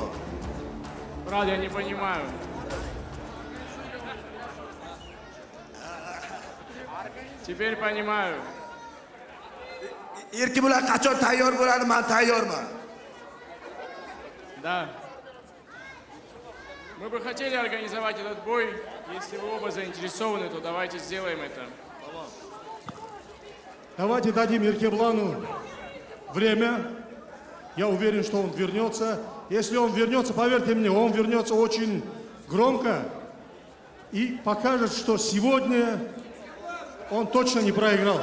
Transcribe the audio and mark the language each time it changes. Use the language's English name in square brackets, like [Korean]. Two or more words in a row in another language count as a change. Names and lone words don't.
[Russian] Брат, я не понимаю. Теперь понимаю. [Uzbek] Erkebұлан qachon tayyor bo'ladi, men tayyorman. [Russian] Да. Мы бы хотели организовать этот бой. Если вы оба заинтересованы, то давайте сделаем это. Давайте дадим Еркебұлану время. Я уверен, что он вернется. Если он вернется, поверьте мне, он вернется очень громко и покажет, что сегодня он точно не проиграл.